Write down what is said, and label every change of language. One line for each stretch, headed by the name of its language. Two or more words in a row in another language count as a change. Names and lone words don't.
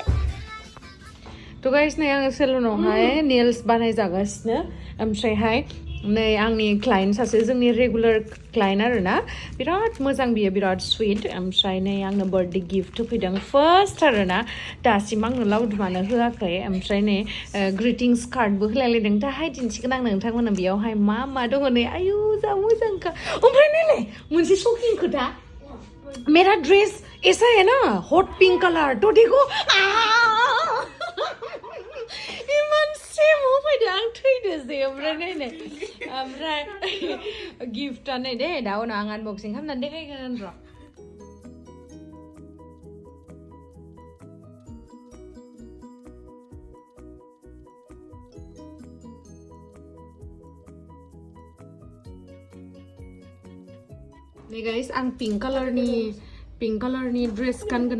Bodo: तो गाइस नै आङो सेलुनावहाय नेल्स बानायजागासिनो ओमफ्रायहाय नै आंनि क्लाइन्ट सासे जोंनि
English: regular client
Bodo: आरो ना बिराद मोजां बियो बिराद स्वीट ओमफ्राय नै आंनो
English: birthday gift
Bodo: होफैदों फार्स्ट आरो ना दासिम आंनो लावदुमानो होआखै ओमफ्राय नै
English: greetings cardबो
Bodo: होलायलायदों दाहाय दिन्थिगोन आं नोंथांमोननो बेयावहाय मा दङ नै आयु जा मोजांखा ओमफ्राय नैलाय मोनसे शकिं खोथा
Hindi: मेरा ड्रेस ऐसा है ना
English: hot pink colour
Hindi: तो देखो
Bodo: इमान सेम होफैदों आं थैदोसै ओमफ्राय नै ओमफ्राय गिफ्टआ नै दे दा उनाव आं आनबक्सिं खालामनानै देखायगोन र' नै गाइस आं
English: pink colourनि dress
Bodo: गानगोन